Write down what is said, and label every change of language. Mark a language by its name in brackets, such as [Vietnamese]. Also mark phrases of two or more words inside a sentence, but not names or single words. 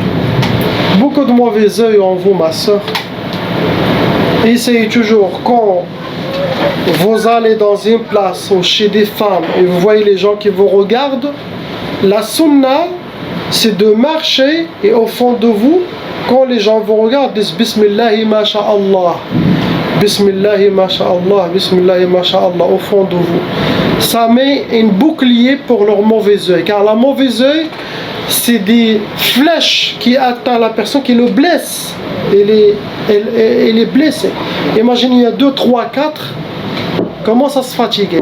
[French] Beaucoup de mauvais œil en vous, ma soeur. Essayez toujours, quand vous allez dans une place ou chez des femmes et vous voyez les gens qui vous regardent, la sunna, c'est de marcher et au fond de vous, quand les gens vous regardent, disent [Arabic] بسم الله ما شاء الله, بسم الله ما شاء الله, بسم الله ما شاء الله, [French] au fond de vous. Ça met un bouclier pour leur mauvais œil, car la mauvais œil, c'est des flèches qui atteignent la personne, qui le blesse. Elle est blessée. Imaginez, il y a 2, 3, 4, comment ça se fatigue.